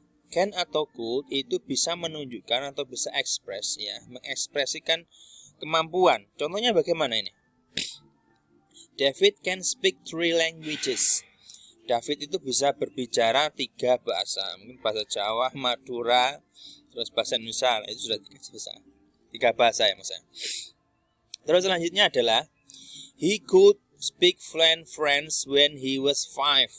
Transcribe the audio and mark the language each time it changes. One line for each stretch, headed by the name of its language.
Indonesian: Can atau could itu bisa menunjukkan atau bisa mengekspresikan kemampuan. Contohnya bagaimana ini?
English: David can speak 3 languages.
Indonesian: David itu bisa berbicara 3 bahasa. Mungkin bahasa Jawa, Madura, terus bahasa Indonesia. Itu sudah 3 bahasa ya maksudnya. Terus selanjutnya adalah
English: he could speak fluent French when he was 5.